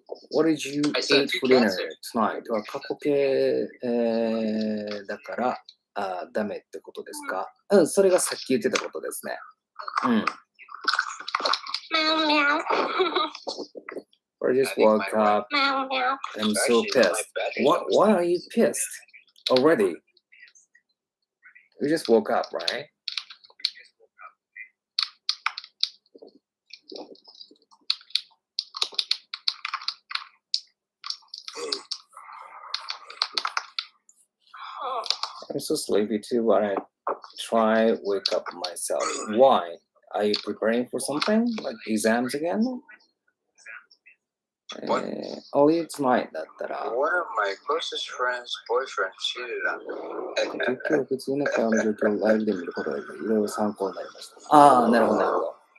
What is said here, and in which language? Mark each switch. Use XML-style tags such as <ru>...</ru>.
<en>What did you eat for dinner tonight?</en> <ja>は過去形、だからダメってことですか？それがさっき言ってたことですね。 Meow meow.</ja> <en>I just woke up. Meow meow. I'm so pissed. Why are you pissed already? You just woke up, right? I'm so sleepy too, but I try wake up myself. Why? Are you preparing for something? Like exams again? Only tonight</en> <ja>だったら。</ja> <en>One of my closest friends' boyfriend cheated on me.</en> <ja>今日普通の会話の状況をライブで見ることがいろいろ参考になりました。なるほど、なるほど。</ja>